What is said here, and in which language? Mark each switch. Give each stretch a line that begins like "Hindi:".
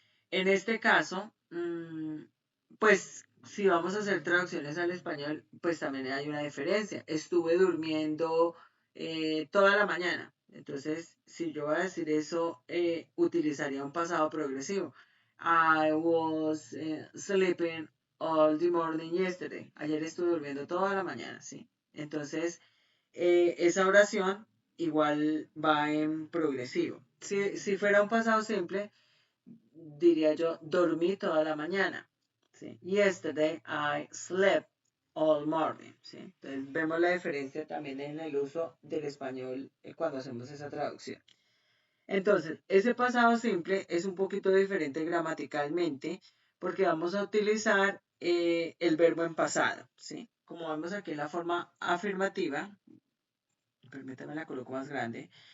Spanish: En este caso, pues si vamos a hacer traducciones al español, pues también hay una diferencia. Estuve durmiendo toda la mañana. Entonces, si yo voy a decir eso, utilizaría un pasado progresivo.
English: I was sleeping all the morning yesterday.
Spanish: Ayer estuve durmiendo toda la mañana, ¿sí? Entonces, esa oración igual va en progresivo. Si fuera un pasado simple, diría yo, dormí toda la mañana. ¿Sí?
English: Yesterday I slept all morning.
Spanish: ¿Sí? Entonces vemos la diferencia también en el uso del español cuando hacemos esa traducción. Entonces, ese pasado simple es un poquito diferente gramaticalmente porque vamos a utilizar el verbo en pasado. ¿Sí? Como vemos aquí en la forma afirmativa, permítame la coloco más grande.